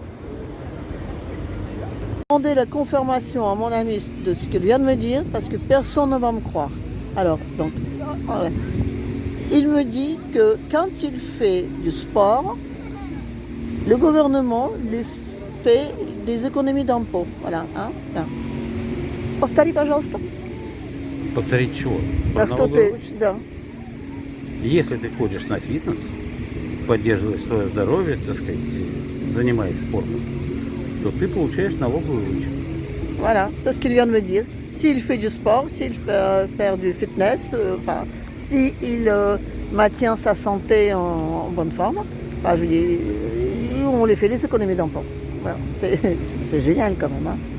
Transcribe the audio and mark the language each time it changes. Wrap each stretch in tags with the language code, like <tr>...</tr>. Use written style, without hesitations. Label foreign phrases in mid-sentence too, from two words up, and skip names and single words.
<fr>Je vais demander la confirmation à mon ami de ce qu'il vient de me dire, parce que personne ne va me croire. Alors, donc, il me dit que quand il fait du sport, le gouvernement lui fait des économies d'impôts. Voilà. Hein?</fr> <ru>Повтори, пожалуйста. Повторить чего? Да, что ты, да. Если ты ходишь на фитнес, поддерживаешь свое здоровье, так сказать, занимаясь спортом, то ты получаешь налоговый вычет.</ru> <fr>Voilà, c'est ce qu'il vient de me dire. S'il fait du sport, s'il fait faire du fitness, s'il maintient sa santé en bonne forme, je dis, on lui fait les économies d'impôts. Voilà, c'est génial quand même. Hein.</fr>